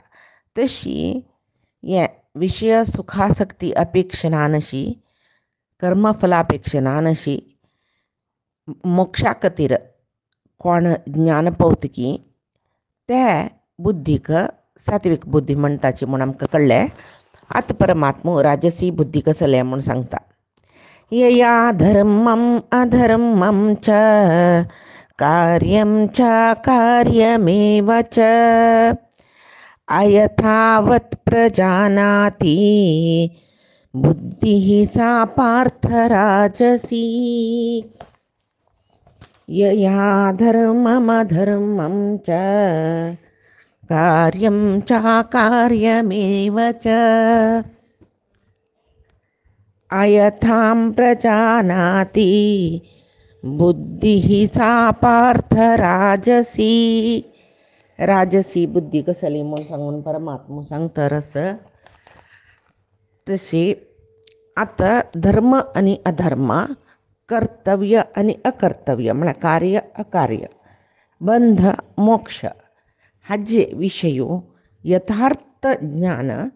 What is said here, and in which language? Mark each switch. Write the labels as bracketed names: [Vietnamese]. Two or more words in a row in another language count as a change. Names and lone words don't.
[Konkani] तशी हे विषय सुखासक्ती अपेक्षा नानशी कर्मफलापेक्षा नानशी मोक्षा खातीर कोण ज्ञान पावतकी ते बुद्धीक सात्विक बुद्धी म्हणटाची म्हूण आमकां कळ्ळें. आतां परमात्मो राजसी बुद्धी कसले म्हूण सांगता. [Sanskrit] यया धर्मम् अधर्मं च कार्यं च कार्यमेव च अयथावत् प्रजानाति बुद्धिः सा पार्थ राजसी. यया धर्ममधर्मं च कार्यं च कार्यमेव च अयथां प्रजानाति बुद्धिः सा पार्थ राजसी. [Konkani] राजसी बुद्धी कसली म्हूण सांगून परमात्मा सांगतरस तशी आता धर्म आणि अधर्म, कर्तव्य आणि अकर्तव्य म्हळ्यार कार्य अकार्य, बंध मोक्ष हाजे विशयो यथार्थ ज्ञान